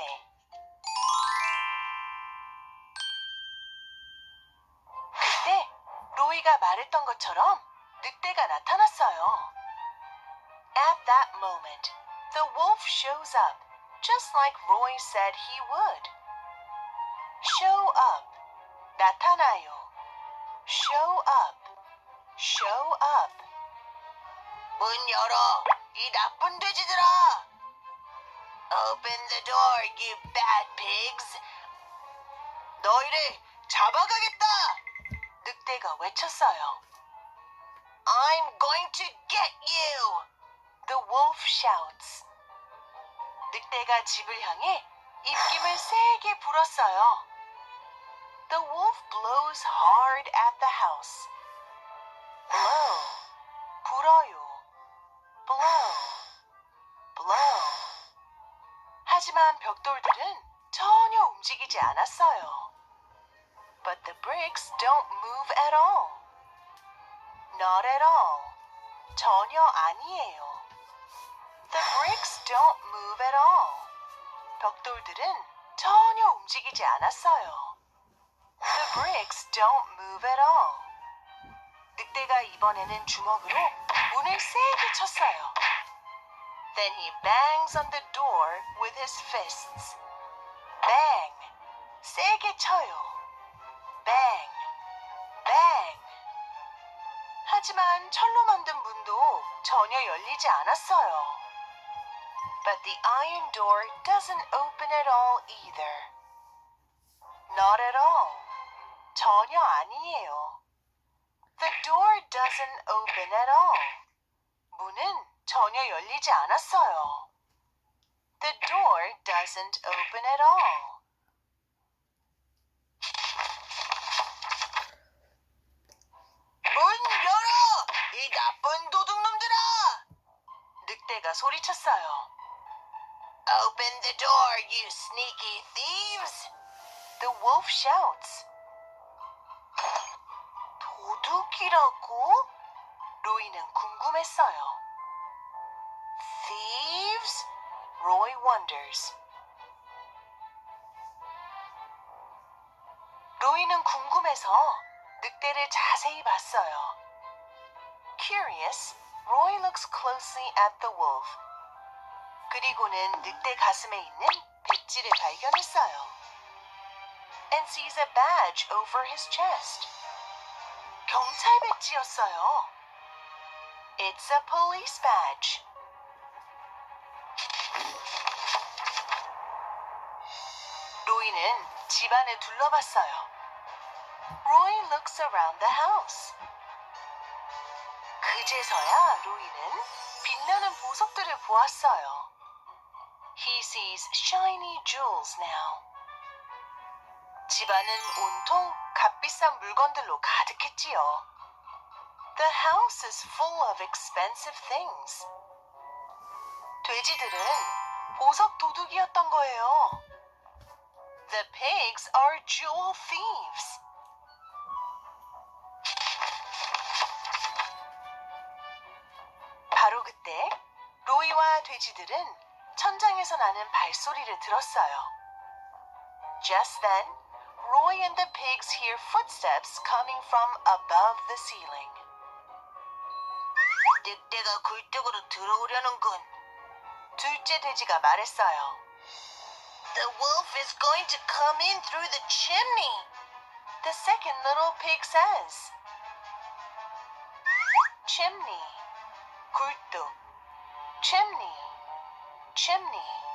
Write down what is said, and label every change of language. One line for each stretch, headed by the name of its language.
Korean: 그때 로이가 말했던 것처럼 늑대가 나타났어요.
English: At that moment, the wolf shows up, just like Roy said he would. Show up,
Korean: 나타나요.
English: Show up, show up.
Korean: 문 열어, 이 나쁜 돼지들아!
English: Open the door, you bad pigs!
Korean: 너희를 잡아가겠다! 늑대가 외쳤어요.
English: I'm going to get you! The wolf shouts.
Korean: 늑대가 집을 향해 입김을 세게 불었어요.
English: The wolf blows hard at the house. Blow,
Korean: 불어요.
English: Blow, blow.
Korean: 하지만 벽돌들은 전혀 움직이지 않았어요.
English: But the bricks don't move at all. Not at all.
Korean: 전혀 아니에요.
English: The bricks don't move at all.
Korean: 벽돌들은 전혀 움직이지 않았어요.
English: The bricks don't move at all.
Korean: 늑대가 이번에는 주먹으로 문을 세게 쳤어요.
English: Then he bangs on the door with his fists. Bang!
Korean: 세게 쳐요.
English: Bang! Bang!
Korean: 하지만 철로 만든 문도 전혀 열리지 않았어요.
English: But the iron door doesn't open at all either. Not at all.
Korean: 전혀 아니에요.
English: The door doesn't open at all.
Korean: 문은 전혀 열리지 않았어요.
English: The door doesn't open at all.
Korean: 문 열어! 이 나쁜 도둑놈들아! 늑대가 소리쳤어요.
English: Open the door, you sneaky thieves! The wolf shouts.
Korean: 도둑이라고? 로이는 궁금했어요.
English: Thieves? Roy wonders.
Korean: 로이는 궁금해서 늑대를 자세히 봤어요.
English: Curious, Roy looks closely at the wolf.
Korean: 그리고는 늑대 가슴에 있는 배지를 발견했어요.
English: And sees a badge over his chest.
Korean: 경찰 배지였어요.
English: It's a police badge.
Korean: 로이는 집안을 둘러봤어요.
English: Roy looks around the house.
Korean: 그제서야 로이는 빛나는 보석들을 보았어요.
English: He sees shiny jewels now.
Korean: 집안은 온통 값비싼 물건들로 가득했지요.
English: The house is full of expensive things.
Korean: 돼지들은 보석 도둑이었던 거예요.
English: The pigs are jewel thieves.
Korean: 바로 그때 로이와 돼지들은 천장에서 나는 발소리를 들었어요.
English: Just then, Roy and the pigs hear footsteps coming from above the ceiling.
Korean: 늑대가 굴뚝으로 들어오려는군. 둘째 돼지가 말했어요.
English: The wolf is going to come in through the chimney. The second little pig says. Chimney,
Korean: 굴뚝.
English: Chimney, chimney.